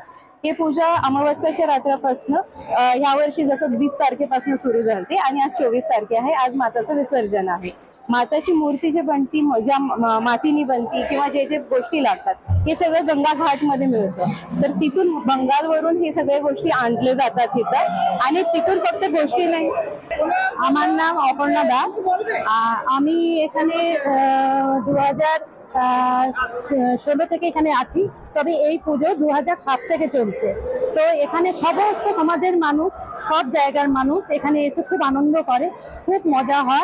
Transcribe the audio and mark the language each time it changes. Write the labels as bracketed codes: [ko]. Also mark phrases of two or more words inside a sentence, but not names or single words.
[mr] ही पूजा अमावस्याच्या रात्रापासून ह्या वर्षी जसं 20 तारखेपासून सुरू झाली आणि आज 24 तारखे आहे। आज माताचं विसर्जन आहे। माताची मूर्ती जे बनती ज्या मातीनी बनती किंवा जे जे गोष्टी लागतात हे सगळं गंगा घाट मध्ये मिळतं। तर तिथून बंगालवरून हे सगळे गोष्टी आणले जातात तिथं आणि तिथून फक्त गोष्टी नाही। [bn] আমার নাম অপর্ণা দাস। আমি এখানে 2016 থেকে এখানে আছি, তবে এই পুজো 2007 থেকে চলছে। তো এখানে সমস্ত সমাজের মানুষ সব জায়গার মানুষ এখানে এসে খুব আনন্দ করে, খুব মজা হয়।